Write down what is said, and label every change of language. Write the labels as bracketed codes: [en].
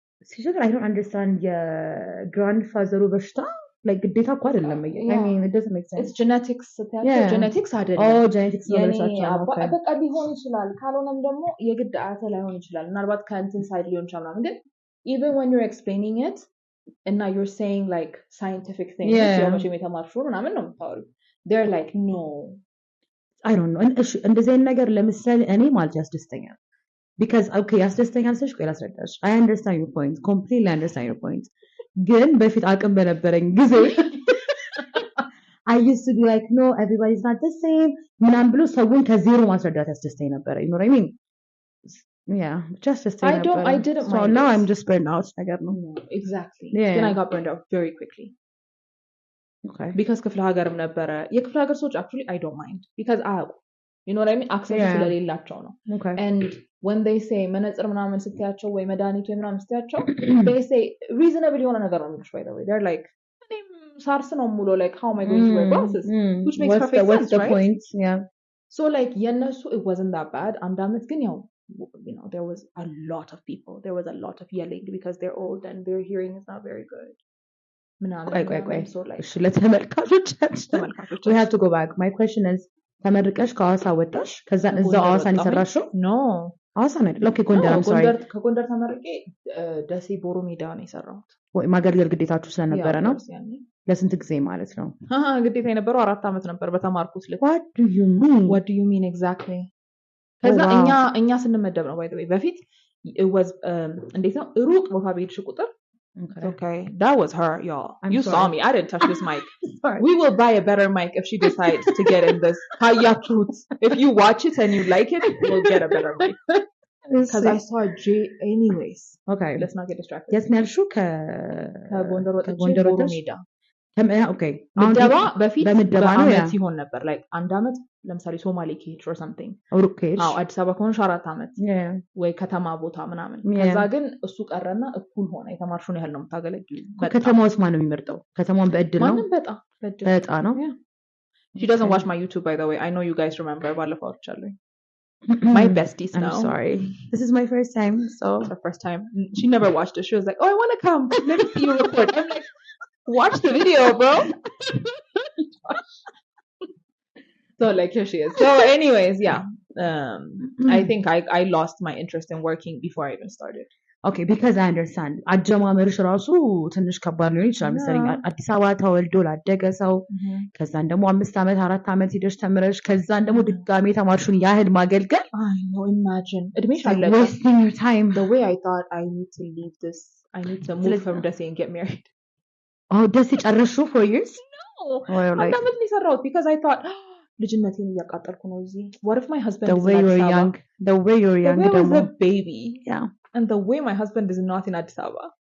[am] ሲጀምር [en] I don't understand የgrandfather በሽታ like [am] ግዴታ እኮ አይደለም [en] I mean it doesn't make sense it's genetics genetics አይደለም [am] genetics ነው ለሳቸው በቃ ሊሆን ይችላል ካልሆነም ደግሞ የግድ አያተ ላይሆን ይችላል ምናልባት ከእንትን ሳይድ ሊሆን ይችላል ግን [en] even when you're explaining it and now you're saying like scientific things [am] የመቼም የተማርሹ ምናምን ነው የምታወሪው [en] they're like no [am] I don't know እንደዚህ አይነት ነገር ለምሳሌ እኔ ማለት ያስደስተኛል [en] because okay [am] ያስደስተኛል ስለሽ ቆይ ላስረዳሽ [en] I understand your point [am] completely understand your point ግን በፊት አቅም በነበረኝ ጊዜ [en] I used to be like no everybody's not the same [am] ምናምን ብሎ ሰውን ከዜሮ ማስረዳት ያስደስተኝ ነበር [en] you know what I mean yeah just I didn't so now I'm just burned out [am] ነገር ነው [en] exactly then I got burned out very quickly okay because [am] ክፍለ ሀገርም ነበረ የክፍለ ሀገር ሰዎች [en] actually I don't mind because you know what I mean access [am] ስለሌላቸው ነው [en] and when they say [am] መነጽር ምናምን ስትያቸው ወይ መድኃኒት ወይ ምናምን ስትያቸው [en] they say reasonable [am] የሆነ ነገር ነው የሚሉሽ [en] by the way they're like SARS no mulo, like how am I going to wear glasses? Which makes perfect what's sense, the right? point? Yeah. So like so it wasn't that bad. And there was a lot of people. There was a lot of yelling because they're old and their hearing is not very good. So like we have to go back. My question is [am] ተመርቀሽ ከሐዋሳ ወጣሽ ከዛ እዛው ሐዋሳን የሰራሽው? [en] No. [am] ሐዋሳ ነው አይደል? ኦኬ ጎንደር [en] I'm sorry. [am] ከጎንደር ተመርቄ ደሴ ቦሮ ሜዳ ነው የሰራሁት። ወይ ማገልገል ግዴታችሁ ስለነበረ ነው? ለስንት ጊዜ ማለት ነው? ግዴታ የነበረው 4 ዓመት ነበር በተማርኩት ልክ። [en] What do you mean exactly? [am] ከዛ እኛ ስንመደብ ነው [en] by the way [am] በፊት [en] it was [am] እንዴት ነው ሩቅ ቦታ በሄድሽ ቁጥር [en] Okay, that was her, y'all. You saw me. I didn't touch this mic. We will buy a better mic if she decides to get in this. If you watch it and you like it, we'll get a better mic. Because I saw Jay anyways. Okay. Let's not get distracted. Yes, Nelshu [am] ከጎንደር ወጥቼ [en] Okay. [am] ምደባ በፊት በአመት ይሆን ነበር like አንድ አመት ለምሳሌ ሶማሌ ከሄድሽ [en] or something [am] አዲስ አበባ ከሆንሽ 4 አመት ወይ ከተማ ቦታ ምናምን ከዛ ግን እሱ ቀረና እኩል ሆነ የተማርሽውን ያህል ነው የምታገለግዩ ከተማውስ ማን ነው የሚመርጠው ከተማውን በእድል ነው ማንም በጣ ነው [en] She doesn't watch my YouTube by the way I know you guys remember [am] ባለፈው አውርቻለሁ [en] My besties now. I'm sorry. This is my first time, so it's her first time. She never watched it. She was like, "Oh, I want to come. Let me see you record." I'm like, "Watch the video, bro." So like here she is. So anyways, yeah. I think I lost my interest in working before I even started. Okay, because I understand. [am] አጀማመርሽ ራሱ ትንሽ ከባድ ሊሆን ይችላል መሰለኝ አዲስ አበባ ተወልዶ ላደገ ሰው ከዛን ደግሞ 5 አመት 4 አመት ሄደሽ ተምረሽ ከዛን ደግሞ ድጋሜ ተማርሽውን ያህል ማገልገል [en] I know imagine እድሜሽ አለቀ wasting your time the way I thought I need to leave this I need to move from Desi and get married. Oh, Desi ጨረሹ 4 years? No. [am] አንድ አመት ነው የሰራሁት [en] because I thought [am] ልጅነቴን እያቃጠልኩ ነው እዚህ [en] what if my husband the way you're young was a baby yeah and the way my husband is not in Addis Ababa